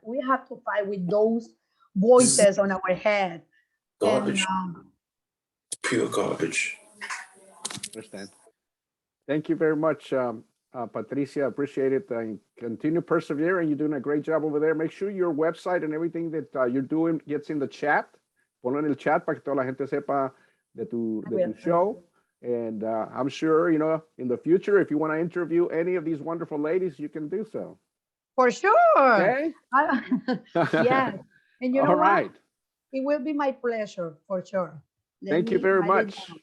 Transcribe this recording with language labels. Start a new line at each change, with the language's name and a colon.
English: We have to fight with those voices on our head. Garbage. And, Pure garbage. Understand. Thank you very much, Patricia. Appreciate it. And continue persevering. You're doing a great job over there. Make sure your website and everything that you're doing gets in the chat.
Spanish: Ponlo en el chat para que toda la gente sepa de tu show.
English: And I'm sure, you know, in the future, if you want to interview any of these wonderful ladies, you can do so. For sure. Okay? Yes. And you know what? right. It will be my pleasure, for sure. Thank you very much.